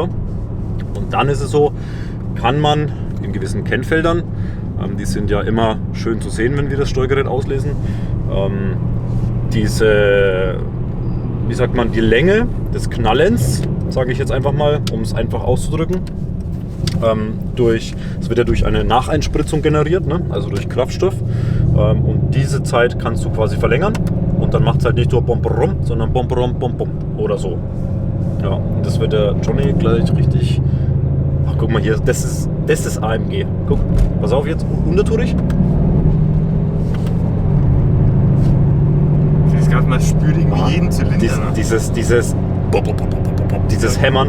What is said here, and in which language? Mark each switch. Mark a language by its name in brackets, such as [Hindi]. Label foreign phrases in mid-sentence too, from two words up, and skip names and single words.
[German] Und dann ist es so, kann man in gewissen Kennfeldern, die sind ja immer schön zu sehen, wenn wir das Steuergerät auslesen, diese, wie sagt man, die Länge des Knallens, sage ich jetzt einfach mal, um es einfach auszudrücken, es wird ja durch eine Nacheinspritzung generiert, ne? Also durch Kraftstoff, und diese Zeit kannst du quasi verlängern und dann macht es halt nicht nur bom bom, sondern bom bom bom bom oder so. Ja, und das wird der Johnny gleich richtig. Ach, guck mal hier, das ist AMG. Guck, pass auf jetzt, untertourig. Ich finde es gerade mal spürt irgendwie jeden Zylinder. Dieses Hämmern.